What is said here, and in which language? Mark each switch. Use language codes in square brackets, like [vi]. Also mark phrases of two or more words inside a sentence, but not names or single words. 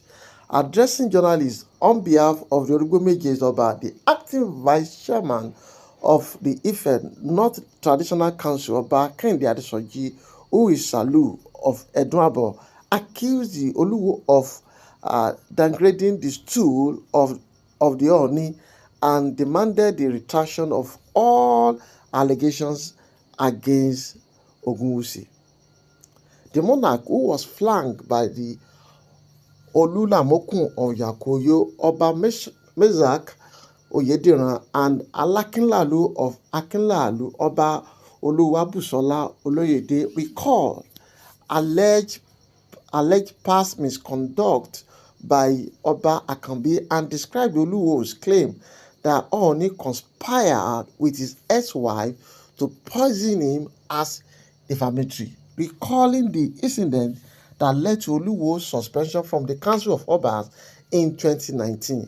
[en] Addressing journalists on behalf of the Origbomeji Oba, the acting vice chairman of the Ife North Traditional Council, Oba Kehinde Adesoji, who is Salu of Edunabo, accused the Oluwo of downgrading the stool of the Ooni and demanded the retraction of all allegations against Ogunwusi. The monarch, who was flanked by the Olulamokun of Yakoyo, Oba Mezak Oyediran, and Alakinlalu of Akinlalu, Oba Oluwabusola Oloyede, recalled alleged past misconduct by Oba Akanbi and described Oluwo's claim that Ooni conspired with his ex-wife to poison him as defamatory, recalling the incident that led to Oluwo's suspension from the Council of Obas in 2019.